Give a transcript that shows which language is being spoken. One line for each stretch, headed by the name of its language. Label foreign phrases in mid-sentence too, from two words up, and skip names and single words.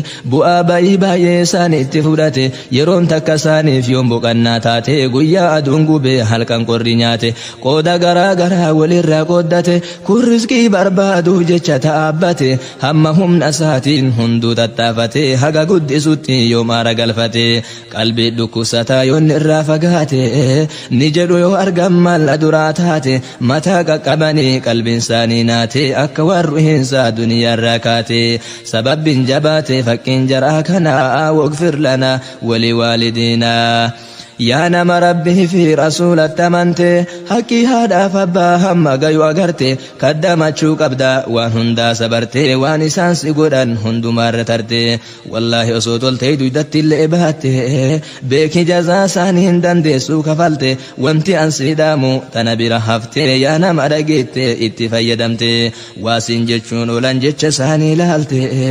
Oromo: bu'aa ba'ii baay'ee isaan itti fudhate, yeroon takka isaaniif yoon boqannaa taate, guyyaa aduun gubee halkan qorri nyaate, qooda garaa garaa walirraa qooddate, kun rizqii barbaaduuf jecha ta'abbate, hamma humna isaatiin hunduu tattaafate, haga guddisutti yoom aara galfate, qalbii dhukkubsataa yoon irraa fagaate, ni jedhu yoo argan malla duraa taate, mataa qaqqabanii qalbiin isaanii naate, akka waan ruhiinsaa duniyaa irraa kaate, sababbiin jabaate fakkiin jaraa kanaa,
Arabic: واغفر لنا ولوالدينا.
Oromo: Yaa nama Rabbii fi Rasuulatti amante, haqqii haadhaaf abbaa hamma gayu agarte, kaddamachuu qabda waan hundaa sabarte, waan isaan si godhan hundumaarra tarte. Wallaahi osoo toltee duydatti illee baatte, beeki jazaa isaanii hin dandeessu kafalte, wanti an si dhaamu tana bira hafte, yaa nama dhageette itti fayyadamte, waa siin jechuun oolan jecha isaanii ilaalte.